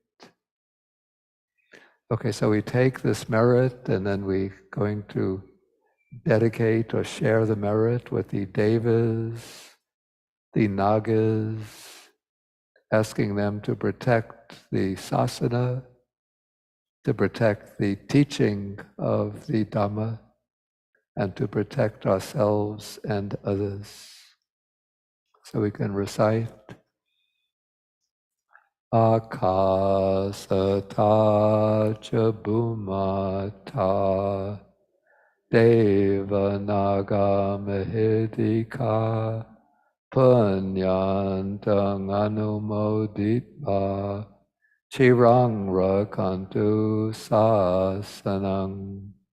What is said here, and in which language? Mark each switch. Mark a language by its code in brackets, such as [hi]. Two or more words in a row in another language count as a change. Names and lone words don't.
[en] Okay, so we take this merit and then we're going to dedicate or share the merit with the devas, the nagas, asking them to protect the sasana, to protect the teaching of the Dhamma, and to protect ourselves and others. So we can recite [pi] Akasata cha bhumata Devanaga Mahedika Punyantang Anumoditva Chirang Rakantu Sasanang